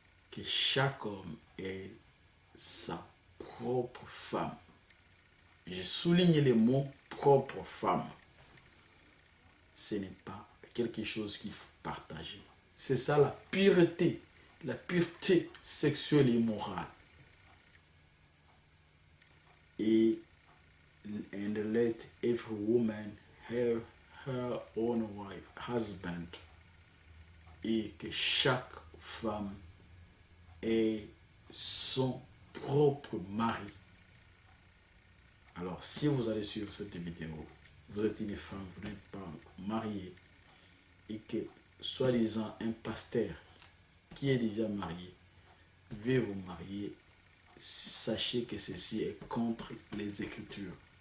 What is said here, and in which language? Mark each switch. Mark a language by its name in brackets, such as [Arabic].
[French] Que chaque homme ait sa propre femme. Je souligne les mots propre femme. Ce n'est pas quelque chose qu'il faut partager. C'est ça la pureté sexuelle et morale. [English] Et and let every woman have her own wife, husband. [French] Et que chaque femme ait son propre mari. Alors, si vous allez suivre cette vidéo, vous êtes une femme, vous n'êtes pas mariée, et que, soi-disant, un pasteur qui est déjà marié veut vous marier, sachez que ceci est contre les Écritures.